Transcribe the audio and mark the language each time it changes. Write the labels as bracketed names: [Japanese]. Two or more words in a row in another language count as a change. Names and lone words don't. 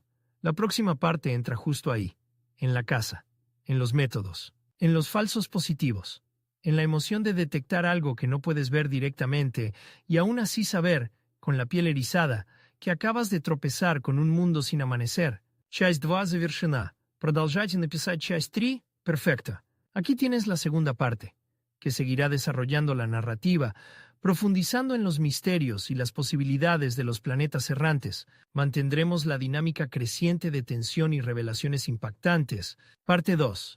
[Spanish] La próxima parte entra justo ahí, en la casa, en los métodos, en los falsos positivos, en la emoción de detectar algo que no puedes ver directamente y aún así saber, con la piel erizada, que acabas de tropezar con un mundo sin amanecer. [Russian] Часть 2 завершена. Продолжайте написать часть 3. [Spanish] Perfecto. Aquí tienes la segunda parte. que seguirá desarrollando la narrativa, profundizando en los misterios y las posibilidades de los planetas errantes. Mantendremos la dinámica creciente de tensión y revelaciones impactantes. Parte 2.